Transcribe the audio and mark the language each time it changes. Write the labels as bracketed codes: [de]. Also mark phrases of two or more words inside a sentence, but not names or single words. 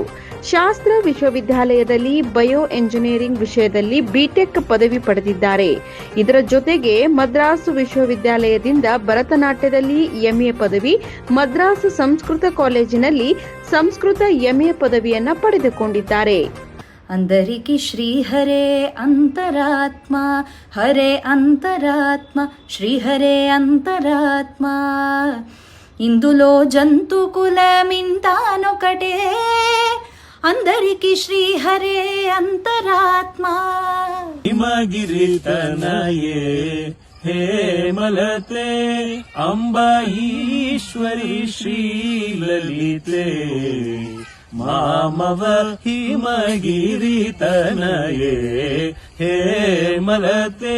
[kn] ಶಾಸ್ತ್ರ ವಿಶ್ವವಿದ್ಯಾಲಯದಲ್ಲಿ [en] bio engineering [kn] ವಿಷಯದಲ್ಲಿ ಬಿಟೆಕ್ ಪದವಿ ಪಡೆದಿದ್ದಾರೆ. ಇದರ ಜೊತೆಗೆ ಮದ್ರಾಸ್ ವಿಶ್ವವಿದ್ಯಾಲಯದಿಂದ ಭರತನಾಟ್ಯದಲ್ಲಿ ಎಂಎ ಪದವಿ, ಮದ್ರಾಸ್ ಸಂಸ್ಕೃತ ಕಾಲೇಜಿನಲ್ಲಿ ಸಂಸ್ಕೃತ ಎಂಎ ಪದವಿಯನ್ನ ಪಡೆದುಕೊಂಡಿದ್ದಾರೆ. [te] అందరికి శ్రీహరే అంతరాత్మ హరే అంతరాత్మ శ్రీహరే అంతరాత్మ ఇందులో జంతుకులమింతానొకటే అందరికి శ్రీహరే అంతరాత్మ. [sa] ಹಿಮಗಿರಿತನಯೇ ಹೇ ಮಲತೆ ಅಂಬಾ ಈಶ್ವರಿ ಶ್ರೀಲಲಿತೆ ಮಾಮವ ಹಿಮಗಿರಿತನಯೇ ಹೇ ಮಲತೆ.